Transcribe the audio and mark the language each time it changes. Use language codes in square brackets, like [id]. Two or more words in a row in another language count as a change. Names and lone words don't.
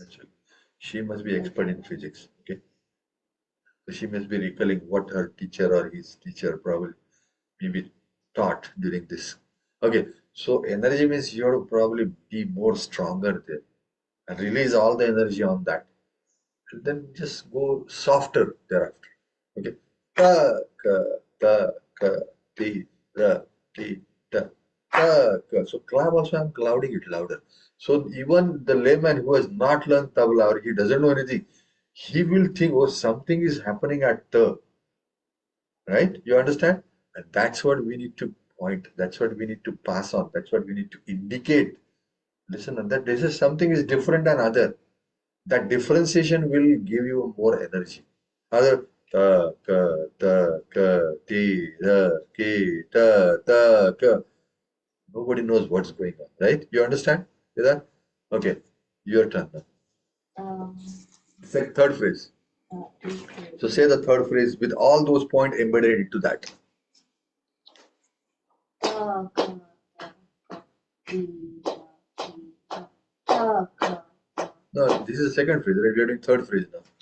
[en] Actually, she must be expert in physics, okay? So she must be recalling what her teacher or his teacher probably maybe taught during this. Okay, so energy means you have to probably be more stronger there and release all the energy on that. And then just go softer thereafter. Okay. Ta, ka, ta, ka, ti, ra, ti, ta, ta, ka. So clap also I'm clouding it louder. So even the layman who has not learned tabla or he doesn't know anything, he will think, oh, something is happening at the, right? You understand? And that's what we need to point. That's what we need to pass on. That's what we need to indicate. Listen, that this is something is different than other. That differentiation will give you more energy. Other ta ka ti ra ki ta ka. Nobody knows what's going on, right? You understand? Is that okay? Your turn now. Third phrase. So say the third phrase with all those points embedded into that. No, this is the second phrase, right? We are doing third phrase now.